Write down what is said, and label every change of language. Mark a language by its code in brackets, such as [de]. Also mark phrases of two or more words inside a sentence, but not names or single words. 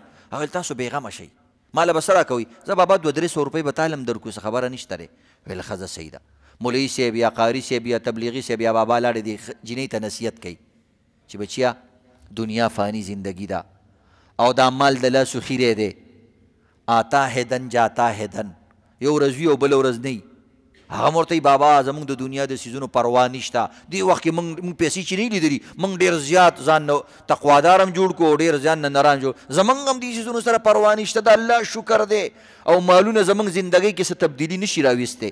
[ps] هغه ویل تاسو بېغمه شئ، ما له به څه راکوئ؟ زه بابا 200-300 روپۍ به تاله هم درکړو، څه خبره نشته دی. ویل ښځه صحیح ده. مولوي صاحب یا قاري صاحب یا تبلیغي صاحب یا بابا لاړې دې جینۍ ته نصیحت کوي چې بچیا دنیا فانی زندگی ده او دا مال د لاسو خیری دی، [ur] آتا ہے دن جاتا ہے دن، [ps] یو ورځ وي او بله ورځ نه وي. هغه ورته وایي بابا زمونږ د دنیا د څیزونو پروا نشته. دې وخت کې موږ پیسې چې نه لیدلي، موږ ډېر زیات ځان نه تقوادار هم جوړ کړو، ډېر ځان نه نران جوړ. زمونږ هم دې څیزونو سره پروا نشته، د الله شکر دی او مالونه زمونږ زندګۍ کې څه تبدیلي نشي راویستی.